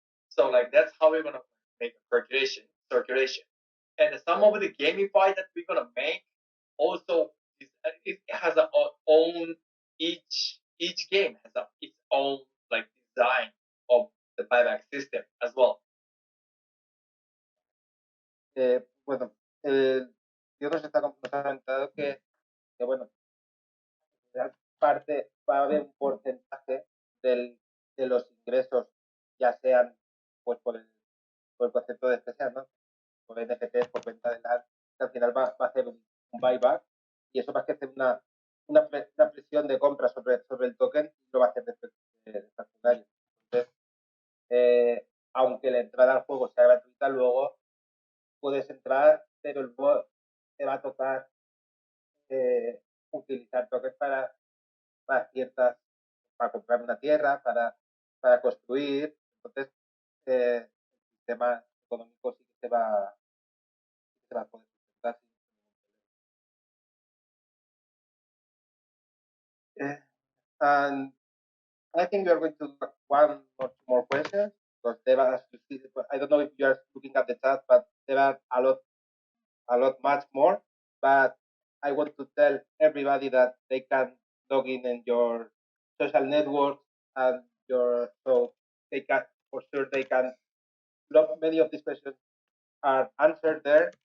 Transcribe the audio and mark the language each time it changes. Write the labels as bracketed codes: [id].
[en] So like that's how we're gonna make a circulation. And some of the gamify that we're gonna make also it has a own each game has its own like design of the buyback system as well. [es] Bueno, yo nos está comentado que bueno, parte va a haber un porcentaje de los ingresos, ya sean pues por el concepto de que sean, ¿no? Por NFT, por venta de land, que al final va a hacer un buyback, y eso va a hacer una presión de compra sobre el token, y lo va a hacer fraccionario. Entonces, aunque la entrada al juego sea gratuita, luego puedes entrar, pero luego te va a tocar utilizar tokens para comprar una tierra, para construir. Entonces, el sistema económico sí que se va a poder sustentar sin ningún problema. [en] And I think we are going to look at one or two more questions, because there are, I don't know if you are looking at the chat, but there are a lot much more. But I want to tell everybody that they can log in your social networks, and so they can, for sure, many of these questions are answered there.